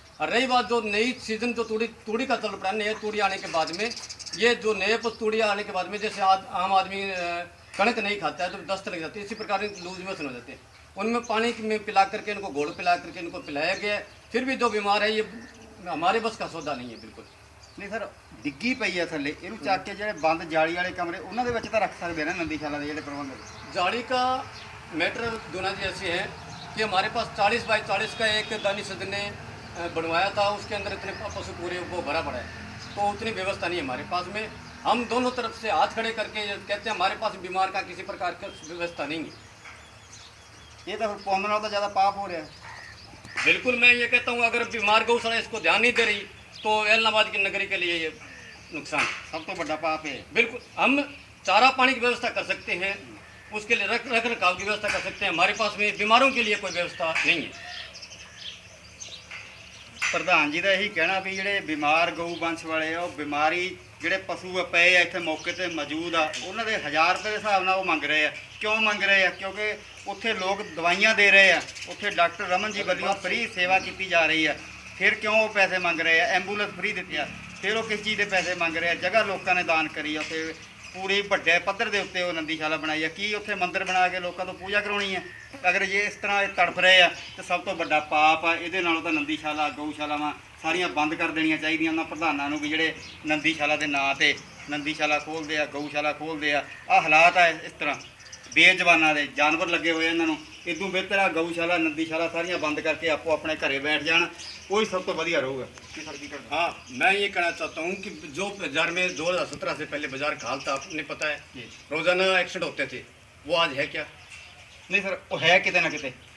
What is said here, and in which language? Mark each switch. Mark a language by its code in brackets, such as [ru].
[hi] और रही बात जो नई सीजन जो तूड़ी का चल पड़ा, नए तूड़ी आने के बाद में, ये जो नए पशु तूड़ी आने के बाद में जैसे आम आदमी कणक नहीं खाता है तो दस्त लग जाती है, इसी प्रकार लूज मोशन हो जाते हैं। उनमें पानी में पिला करके, इनको घोल पिला करके इनको पिलाया गया। फिर भी जो बीमार है, ये हमारे बस का सौदा नहीं है बिल्कुल नहीं। [pa] सर डिग्गी पई है थले, ਇਹਨੂੰ ਚੱਕ ਕੇ ਜਿਹੜੇ ਬੰਦ ਜਾਲੀ ਵਾਲੇ ਕਮਰੇ ਉਹਨਾਂ ਦੇ ਵਿੱਚ ਤਾਂ ਰੱਖ ਸਕਦੇ ਨੇ नंदीशाला ਦੇ ਜਿਹੜੇ प्रबंध। [hi] जाली का मैटर दोनों जी ऐसे है कि हमारे पास 40 बाई 40 का एक दानी सदन ने बनवाया था, उसके अंदर इतने पशु पूरे वो भरा पड़ा है, तो उतनी व्यवस्था नहीं है हमारे पास में। हम दोनों तरफ से हाथ खड़े करके कहते हैं हमारे पास बीमार का किसी प्रकार की व्यवस्था नहीं है। ये तो पौधों तो ज़्यादा पाप हो रहा है। बिल्कुल, मैं ये कहता हूँ अगर बीमार गौशाला इसको ध्यान नहीं दे रही तो एलनाबाद की नगरी के लिए ये नुकसान सब तो बड़ा पाप है। बिल्कुल, हम चारा पानी की व्यवस्था कर सकते हैं, उसके लिए रख रखाव की व्यवस्था कर सकते हैं, हमारे पास में बीमारों के लिए कोई व्यवस्था नहीं है। प्रधान जी का यही कहना भी [pa] ਜਿਹੜੇ बीमार गऊ वंश वाले ਆ, ਉਹ बीमारी ਜਿਹੜੇ ਪਸ਼ੂ ਪਏ ਆ ਇੱਥੇ ਮੌਕੇ ਤੇ ਮੌਜੂਦ ਆ, ਉਹਨਾਂ ਦੇ 1000 ਰੁਪਏ ਦੇ ਹਿਸਾਬ ਨਾਲ ਉਹ ਮੰਗ ਰਹੇ ਆ। ਕਿਉਂ ਮੰਗ ਰਹੇ ਆ? ਕਿਉਂਕਿ ਉੱਥੇ ਲੋਕ ਦਵਾਈਆਂ ਦੇ ਰਹੇ ਆ, ਉੱਥੇ ਡਾਕਟਰ ਰਮਨ ਜੀ ਵੱਲੋਂ ਫ੍ਰੀ ਸੇਵਾ ਕੀਤੀ ਜਾ ਰਹੀ ਆ। [hi] फिर क्यों वो पैसे मांग रहे हैं? एम्बूलेंस फ्री देती है, [pa] ਫਿਰ ਉਹ ਕਿਸ ਚੀਜ਼ ਦੇ ਪੈਸੇ ਮੰਗ ਰਹੇ ਆ। ਜਗ੍ਹਾ ਲੋਕਾਂ ਨੇ ਦਾਨ ਕਰੀ ਆ ਉੱਥੇ, ਪੂਰੀ ਵੱਡੇ ਪੱਧਰ ਦੇ ਉੱਤੇ ਉਹ ਨੰਦੀਸ਼ਾਲਾ ਬਣਾਈ ਆ। ਕੀ ਉੱਥੇ ਮੰਦਿਰ ਬਣਾ ਕੇ ਲੋਕਾਂ ਤੋਂ ਪੂਜਾ ਕਰਾਉਣੀ ਆ? ਅਗਰ ਜੇ ਇਸ ਤਰ੍ਹਾਂ ਇਹ ਤੜਫ ਰਹੇ ਆ ਤਾਂ ਸਭ ਤੋਂ ਵੱਡਾ ਪਾਪ ਆ। ਇਹਦੇ ਨਾਲੋਂ ਤਾਂ ਨੰਦੀਸ਼ਾਲਾ ਗਊਸ਼ਾਲਾਵਾਂ ਸਾਰੀਆਂ ਬੰਦ ਕਰ ਦੇਣੀਆਂ ਚਾਹੀਦੀਆਂ ਉਹਨਾਂ ਪ੍ਰਧਾਨਾਂ ਨੂੰ ਵੀ ਜਿਹੜੇ ਨੰਦੀਸ਼ਾਲਾ ਦੇ ਨਾਂ ਤੇ ਨੰਦੀਸ਼ਾਲਾ ਖੋਲ੍ਹਦੇ ਆ, ਗਊਸ਼ਾਲਾ ਖੋਲ੍ਹਦੇ ਆ। ਆਹ ਹਾਲਾਤ ਆ ਇਸ ਤਰ੍ਹਾਂ ਬੇਜ਼ਬਾਨਾਂ ਦੇ, ਜਾਨਵਰ ਲੱਗੇ ਹੋਏ ਇਹਨਾਂ ਨੂੰ। ਇਦੋਂ ਬਿਹਤਰ ਆ ਗਊਸ਼ਾਲਾ ਨੰਦੀਸ਼ਾਲਾ ਸਾਰੀਆਂ ਬੰਦ करके आपो अपने घरे बैठ जान, वही सब तो बढ़िया रहूगा। [hi] हाँ, मैं ये कहना चाहता हूँ कि जो बाजार में 2017 से पहले बाजार खाल था, आपने पता है रोजाना एक्सीडेंट होते थे, वो आज है क्या? नहीं सर, वो है किते ना किते।